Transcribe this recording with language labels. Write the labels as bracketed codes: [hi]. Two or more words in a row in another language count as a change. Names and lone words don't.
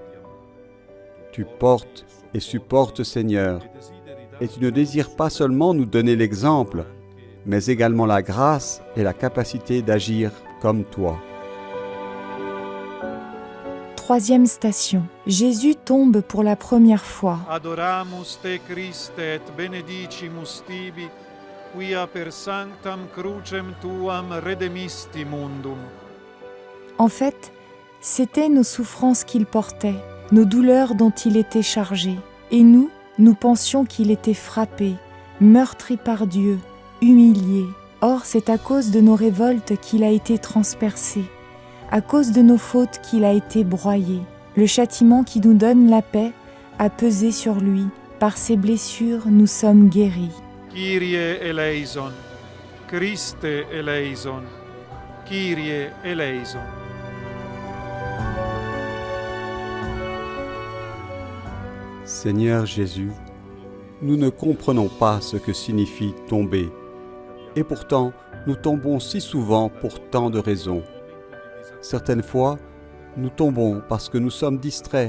[fr] Tu portes et supportes, Seigneur, et tu ne désires pas seulement nous donner l'exemple, mais également la grâce et la capacité d'agir comme toi. Troisième station. Jésus tombe pour la première fois. [la] Adoramus te Christe et benedicimus tibi, quia per sanctam crucem tuam redemisti mundum. [fr] En fait, c'étaient nos souffrances qu'il portait, nos douleurs dont il était chargé. Et nous pensions qu'il était frappé, meurtri par Dieu, humilié. Or, c'est à cause de nos révoltes qu'il a été transpercé, à cause de nos fautes qu'il a été broyé. Le châtiment qui nous donne la paix a pesé sur lui. Par ses blessures, nous sommes guéris. [el] Κύριε ελέησον, Χριστέ ελέησον, Κύριε ελέησον. [fr] Seigneur Jésus, nous ne comprenons pas ce que signifie tomber, et pourtant nous tombons si souvent pour tant de raisons. Certaines fois, nous tombons parce que nous sommes distraits.